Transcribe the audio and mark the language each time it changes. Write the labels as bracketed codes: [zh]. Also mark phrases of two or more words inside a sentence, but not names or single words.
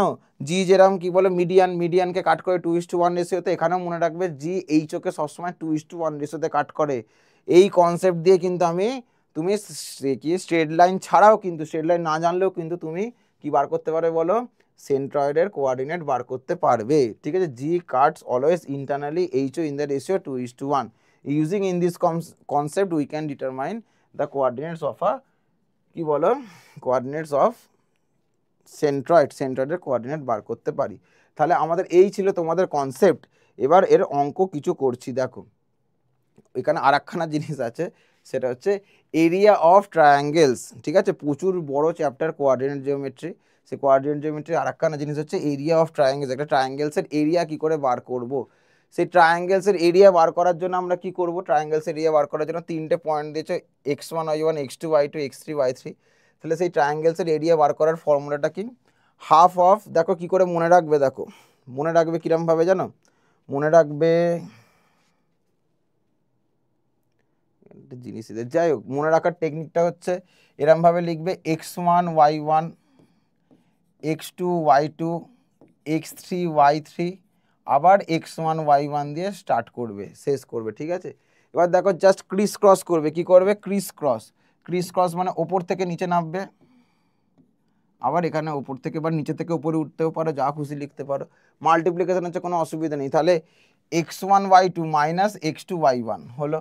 [bn] জি যেরকম কি বলে মিডিয়ানকে কাট করে 2:1 রেশিওতে, এখানেও মনে রাখবে জি এইচওকে সবসময় 2:1 রেশিওতে কাট করে। এই কনসেপ্ট দিয়ে কিন্তু তুমি কি [en] straight line [bn] ছাড়াও কিন্তু, [en] straight line [bn] না জানলেও কিন্তু তুমি কি বার করতে পারবে বলো? সেন্ট্রয়েডের কোঅর্ডিনেট বার করতে পারবে, ঠিক আছে? [en] G cuts always internally HO in the ratio 2:1. using in this concept we can determine the coordinates of [bn] কি বলো? [en] coordinates of [bn] সেন্ট্রয়েডের কোঅর্ডিনেট বার করতে পারি। তাহলে আমাদের এই ছিল তোমাদের কনসেপ্ট। এবার এর অঙ্ক কিছু করছি, দেখো এখানে আর একখানা জিনিস আছে, সেটা হচ্ছে [en] area of triangles, [bn] ঠিক আছে? প্রচুর বড় চ্যাপ্টার [en] coordinate geometry. [bn] সেই [en] coordinate geometry [bn] আর একখানা জিনিস হচ্ছে [en] area of triangles. [bn] একটা ট্রায়াঙ্গেলসের এরিয়া কি করে বার করব? সেই ট্রায়াঙ্গেলসের এরিয়া বার করার জন্য আমরা কি করব? ট্রায়াঙ্গেলস এরিয়া বার করার জন্য তিনটে পয়েন্ট দিয়েছে, x1 y1 x2 y2 x3 y3। তাহলে সেই ট্রায়াঙ্গেলসের এরিয়া বার করার ফর্মুলাটা কি? [en] half of, [bn] দেখো কি করে মনে রাখবে, দেখো মনে রাখবে কিরমভাবে জানো? মনে রাখবে জিনিস, যাই হোক মনে রাখার টেকনিকটা হচ্ছে এরমভাবে লিখবে, x1 y1 x2 y2 x3 y3, আবার x1 y1 দিয়ে স্টার্ট করবে, শেষ করবে, ঠিক আছে? এবার দেখো জাস্ট [en] criss cross [bn] করবে। কি করবে? [en] criss cross [bn] মানে ওপর থেকে নিচে নামবে, আবার এখানে ওপর থেকে বা নিচে থেকে উপরে উঠতেও পারো, যা খুশি লিখতে পারো। মাল্টিপ্লিকেশন হচ্ছে কোনো অসুবিধা নেই। তাহলে x1 y2 মাইনাস x2 y1 হলো।